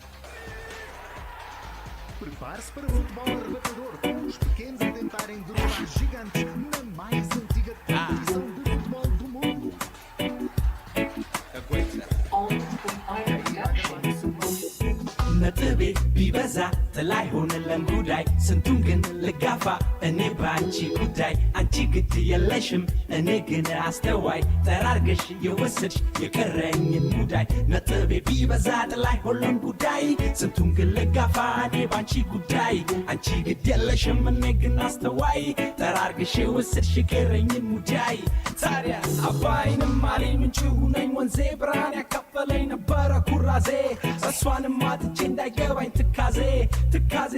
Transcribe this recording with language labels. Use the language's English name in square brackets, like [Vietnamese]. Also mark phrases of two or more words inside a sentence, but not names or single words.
[Portuguese] Prepare-se para futebol arrebatador, com os pequenos a tentarem derrubar gigantes na mais antiga competição de futebol do mundo. [Amharic] ነጥቤ ቢበዛ ጥላይ ሆነለን ጉዳይ ስንቱን ግን ልጋፋ እኔ ባንቺ ጉዳይ አንቺ ግድ የለሽም እኔ ግን አስተዋይ ጠራርገሽ የወሰድሽ የቀረኝን ሙዳይ ነጥቤ ቢበዛ ጥላይ ሆነለን ጉዳይ ስንቱን ግን ልጋፋ እኔ ባንቺ ጉዳይ አንቺ ግድ የለሽም እኔ ግን አስተዋይ ጠራርገሽ የወሰድሽ የቀረኝን ሙዳይ ታዲያ አባይንም አለኝ ምንጭ ሁነኝ ወንዜ ብርሃን ያካፈለኝ ነበረ ኩራዜ እሷንም አጥቼ እንዳይገባኝ ትካዜ